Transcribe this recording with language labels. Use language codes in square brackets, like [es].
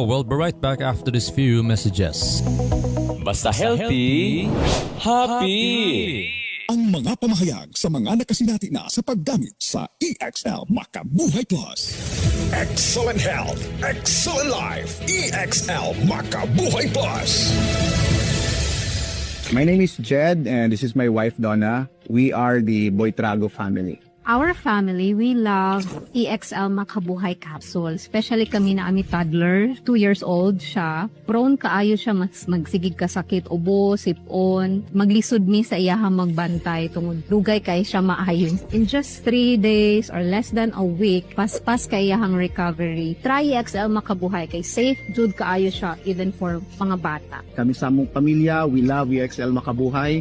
[en] We'll be right back after these few messages. [ceb] Basta healthy, happy! Ang mga pamahayag sa mga nakasinati na sa paggamit sa EXL Makabuhay Plus. [en] Excellent health, excellent life. EXL Makabuhay Plus. My name is Jed and this is my wife Donna. We are the Boitrago family. Our family, we love EXL Makabuhay Capsule. [ceb] Especially kami na ami toddler, 2 years old siya. Prone kaayo siya magsigig kasakit, ubo, sipon. Maglisod mi sa iyahang magbantay tungod dugay kay siya maayon. [en] In just 3 days or less than a week, [ceb] paspas kay iyahang recovery. Try EXL Makabuhay kay safe jud kaayo siya [en] even for [ceb] mga bata. Kami sa among pamilya, [en] we love [ceb] EXL Makabuhay.